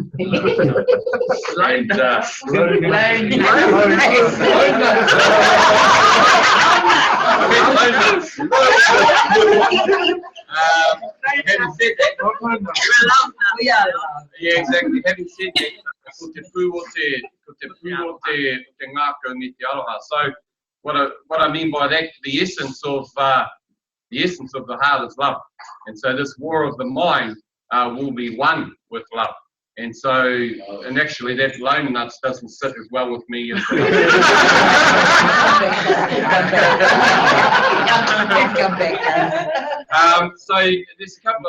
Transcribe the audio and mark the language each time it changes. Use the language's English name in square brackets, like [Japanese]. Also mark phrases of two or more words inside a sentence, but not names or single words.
[English] Having said that, yeah, exactly. Having said that, [Māori] ko te pū o te ngākau me te aroha. [English] So what I mean by that, the essence of the heart is love, and so this war of the mind will be won with love. And so, and actually that lone nuts doesn't sit as well with me as so there's a couple of